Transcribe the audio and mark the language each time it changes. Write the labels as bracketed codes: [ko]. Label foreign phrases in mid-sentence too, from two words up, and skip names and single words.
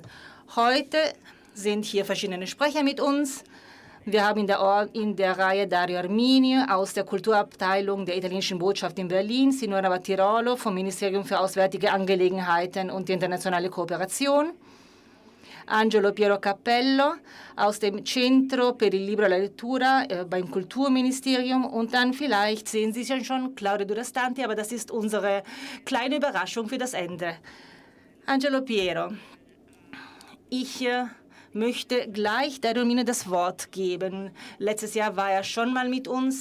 [de] Heute sind hier verschiedene Sprecher mit uns. Wir haben in der Reihe Dario Arminio aus der Kulturabteilung der italienischen Botschaft in Berlin, Signora Battirolo vom Ministerium für Auswärtige Angelegenheiten und die internationale Kooperation, Angelo Piero Cappello aus dem [it] Centro per il Libro e la Lettura [de] beim Kulturministerium und dann vielleicht sehen Sie schon Claudio Durastanti, aber das ist unsere kleine Überraschung für das Ende. Angelo Piero, ich möchte gleich der Romine das Wort geben. Letztes Jahr war er schon mal mit uns.